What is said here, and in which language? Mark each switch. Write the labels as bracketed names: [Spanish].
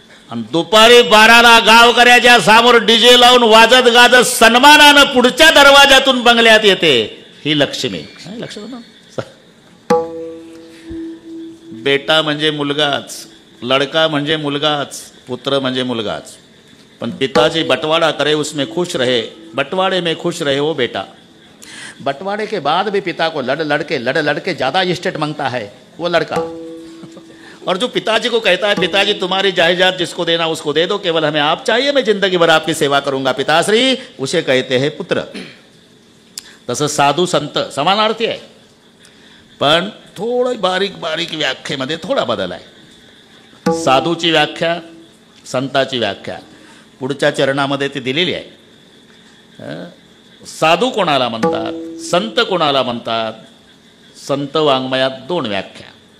[Marathi] आणि दुपारी 12ला गावकऱ्याच्या समोर डीजे लावून वाजत गाजत सन्मानानं पुढच्या दरवाजातून बंगल्यात येते, ही लक्ष्मी. लक्ष्मी बेटा म्हणजे मुलगाच, लडका म्हणजे मुलगाच, पुत्र म्हणजे मुलगाच. [Hindi] पण पिताजी बंटवाड़ा करे उसमें खुश रहे, बंटवाड़े में खुश रहे वो बेटा. बंटवाड़े के बाद भी पिता को लड़ लड़के ज़्यादा स्टेट मांगता है वो लड़का. और जो पिताजी को कहता है पिताजी तुम्हारी जायदाद जिसको देना उसको दे दो, केवल हमें आप चाहिए, मैं जिंदगी भर आपकी सेवा करूंगा पिताश्री, उसे कहते हैं पुत्र. [Marathi] तसं साधू संत समानार्थी आहे, पण थोडं बारीक बारीक व्याख्येमध्ये थोडा बदल आहे. साधूची व्याख्या, संताची व्याख्या पुढच्या चरणामध्ये ती दिलेली आहे. साधू कोणाला म्हणतात, संत कोणाला म्हणतात? संत वाङ्मयात 2 व्याख्या.